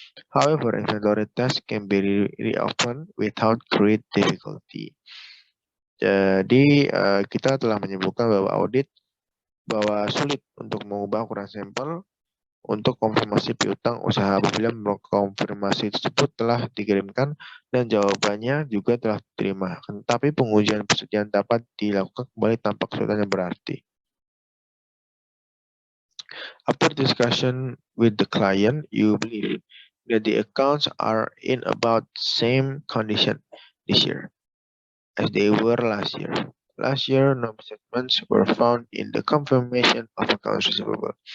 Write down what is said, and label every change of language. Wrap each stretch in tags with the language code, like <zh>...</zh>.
<en>However, inventory test can be reopened without great difficulty.</en> <id>Jadi kita telah menyebutkan bahwa sulit untuk mengubah ukuran sampel untuk konfirmasi piutang usaha apabila konfirmasi tersebut telah dikirimkan dan jawabannya juga telah diterima. Tapi pengujian persediaan dapat dilakukan kembali tanpa kesulitan yang berarti.</id> <en>After discussion with the client, you believe that the accounts are in about same condition this year as they were last year. Last year, no misstatements were found in the confirmation of accounts receivable.</en>